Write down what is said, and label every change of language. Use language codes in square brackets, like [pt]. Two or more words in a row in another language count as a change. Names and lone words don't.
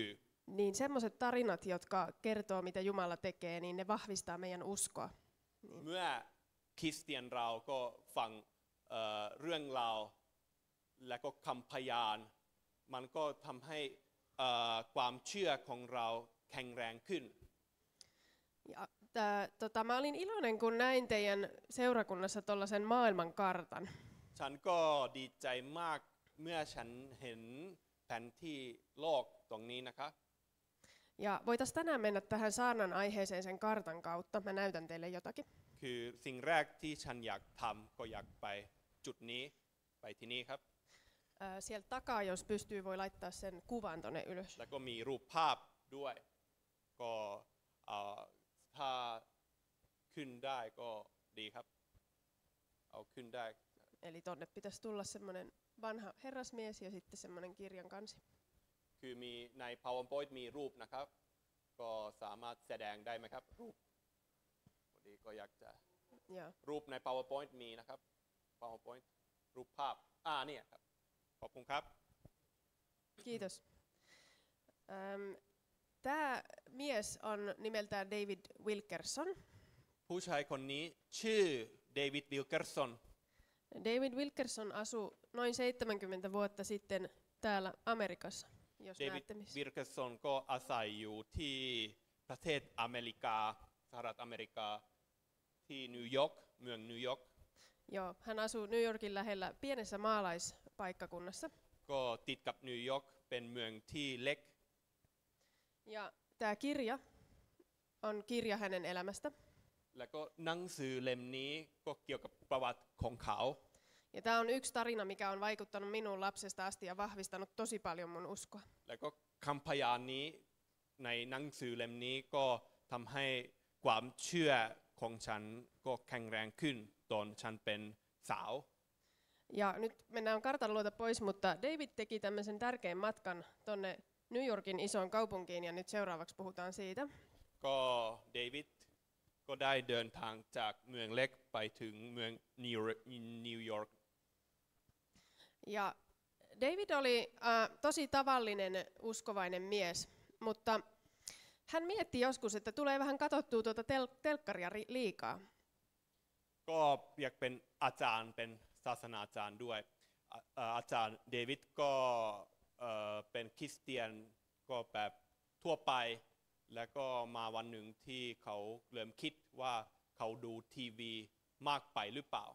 [fi] Niin semmoiset tarinat, jotka kertoo, mitä Jumala tekee, niin ne vahvistaa meidän uskoa. [th] เมื่อคริสเตียนเราก็ฟังเรื่องราวและก็คำพยานมันก็ทำให้ความเชื่อของเราแข็งแรงขึ้น [fi] Ja, mä olin iloinen, kun näin teidän seurakunnassa tuollaisen maailmankartan. [th] ฉันก็ดีใจมากเมื่อฉันเห็นแผนที่โลกตรงนี้นะครับ [fi] Ja voitaisiin tänään mennä tähän saarnan aiheeseen sen kartan kautta. Mä näytän teille jotakin. [th] คือสิ่งแรกที่ฉันอยากทำก็อยากไปจุดนี้ไปที่นี่ครับ [fi] Sieltä takaa, jos pystyy, voi laittaa sen kuvan tonne ylös. [th] แล้วก็มีรูปภาพด้วยก็ถ้าขึ้นได้ก็ดีครับเอาขึ้นได้ [fi] Eli tonne pitäisi tulla semmoinen vanha herrasmies ja sitten semmoinen kirjan kansi. [th] คือมีใน PowerPoint มีรูปนะครับก็สามารถแสดงได้ไหมครับรูปพอดีก็อยากจะ [fi] Ja. [th] รูปใน PowerPoint มีนะครับ PowerPoint รูปภาพเนี่ยครับขอบคุณครับ [fi] Kiitos. Tämä mies on nimeltään David Wilkerson. [th] ผู้ชายคนนี้ชื่อเดวิดวิลเกอร์สัน [fi] David Wilkerson asui noin 70 vuotta sitten täällä Amerikassa, jos [th] เดวิด [fi] näette missä. [th] วิลเกอร์สันก็อาศัยอยู่ที่ประเทศอเมริกาสหรัฐอเมริกาที่นิวยอร์กเมืองนิวยอร์ก [fi] Joo, hän asuu New Yorkin lähellä pienessä maalaispaikkakunnassa. [th] ก็ติดกับนิวยอร์กเป็นเมืองที่เล็ก [fi] Ja tämä kirja on kirja hänen elämästä. [th] แล้วก็หนังสือเล่มนี้ก็เกี่ยวกับประวัติของเขา [fi] Ja tämä on yksi tarina, mikä on vaikuttanut minuun lapsesta asti ja vahvistanut tosi paljon mun uskoa. [th] แล้วก็คำพยานนี้ในหนังสือเล่มนี้ก็ทำให้ความเชื่อของฉันก็แข็งแรงขึ้นตอนฉันเป็นสาว [fi] Ja nyt mennään kartan luota pois, mutta David teki tämmöisen tärkeän matkan tonne New Yorkin isoon kaupunkiin ja nyt seuraavaksi puhutaan siitä. [th] ก็เดวิดก็ได้เดินทางจากเมืองเล็กไปถึงเมืองนิวยอร์ก [fi] Ja David oli tosi tavallinen uskovainen mies, mutta hän mietti joskus, että tulee vähän katsottua tuota telkkaria liikaa. [th] ก็อยากเป็นอาจารย์เป็นศาสนาจารย์ด้วยอาจารย์เดวิดก็เป็นคริสเตียนก็แบบทั่วไปแล้วก็มาวันหนึ่งที่เขาเริ่มคิดว่าเขาดูทีวีมากไปหรือเปล่า